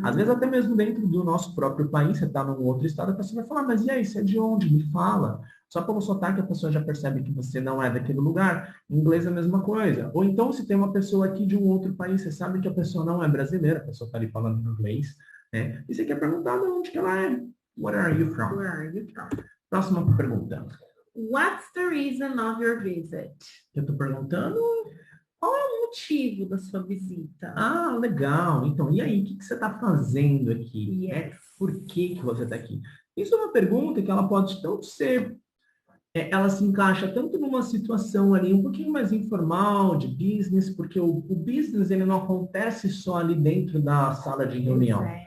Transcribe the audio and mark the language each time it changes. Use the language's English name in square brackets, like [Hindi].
[Portuguese] Às vezes até mesmo dentro do nosso próprio país, você está num outro estado, a pessoa vai falar, mas e aí, você é de onde? Me fala. Só pelo sotaque a pessoa já percebe que você não é daquele lugar. Em inglês é a mesma coisa. Ou então, se tem uma pessoa aqui de um outro país, você sabe que a pessoa não é brasileira, a pessoa está ali falando inglês, né? E você quer perguntar de onde que ela é. [English] Where are you from? Where are you from? [Portuguese] Próxima pergunta. [English] What's the reason of your visit? [Portuguese] Eu estou perguntando... Qual é o motivo da sua visita? Ah, legal. Então, e aí, o que você está fazendo aqui? [English] Yes. [Portuguese] Né? Por que você está aqui? Isso é uma pergunta que ela pode tanto ser... ela se encaixa tanto numa situação ali um pouquinho mais informal, de business, porque o business ele não acontece só ali dentro da sala de reunião.